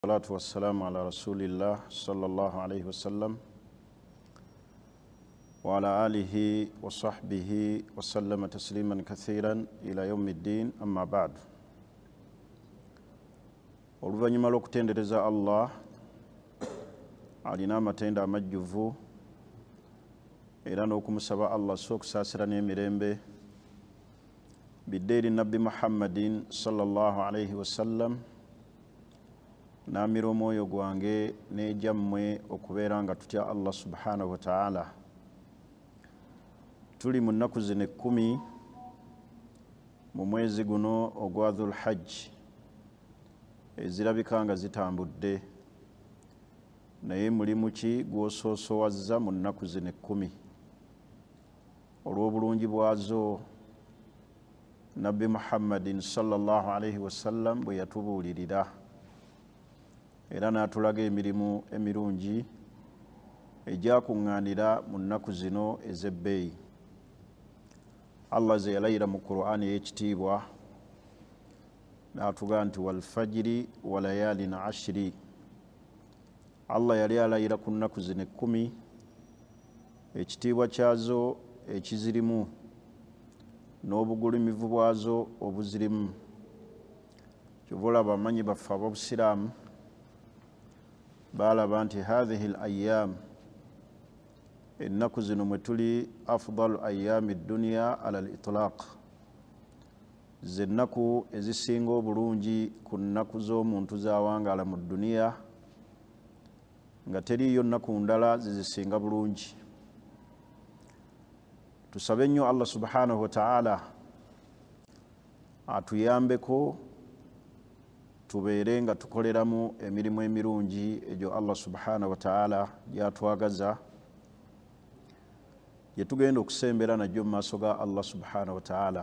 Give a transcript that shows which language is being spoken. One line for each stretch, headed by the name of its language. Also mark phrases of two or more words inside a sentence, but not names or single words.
Arabic: الصلاة والسلام على رسول الله صلى الله عليه وسلم وعلى آله وصحبه وسلم تسليما كثيرا إلى يوم الدين أما بعد.
Ganda: Oluvanyuma lw'okutendereza Allah alina amatenda amajjuvu era n'okumusaba Allah okusaasira n'emirembe biddeeri nabbi Muhammadin
Arabic: صلى الله عليه وسلم
Ganda: namira omwoyo gwange n'ejammwe okubeera nga tutya Allah
Arabic: سبحانه وتعالى.
Ganda: Tuli mu nnaku zino 10 mu mwezi guno ogwa Dhul Hajj ezirabika nga zitambudde, naye mulimu ki gw'osoosoowazza mu nnaku zino 10 olw'obulungi bwazo nabbi Muhammadin
Arabic: صلى الله عليه وسلم
Ganda: bwe yatubuulirira era n'atulaga emirimu emirungi egyakuŋŋaanira mu nnaku zino ez'ebbeeyi. Allah ze yalayira mu Qur'ani ey'ekitiibwa n'atuga nti
Arabic: والفجر وليال عشر.
Ganda: Allah yali alayira ku nnaku zino 10 ekitiibwa kyazo ekizirimu n'obugulumivu bwazo obuzirimu. Kyova olaba abamanyi baffe ab'obusiraamu balaba nti
Arabic: هذه الأيام
Ganda: ennaku zino mwe tuli
Arabic: أفضل أيام الدنيا على الإطلاق,
Ganda: ze nnaku ezisinga obulungi ku nnaku z'omuntu zawangaala mu duniya, nga teriyo nnaku ndala zizisinga bulungi. Tusabe nnyo Allah
Arabic: سبحانه وتعالى
Ganda: atuyambeko tubeere nga tukoleramu emirimu emirungi egyo Allah
Arabic: سبحانه وتعالى
Ganda: gyatwagaza, gye tugenda okusembera najjo mu maaso ga Allah
Arabic: سبحانه وتعالى.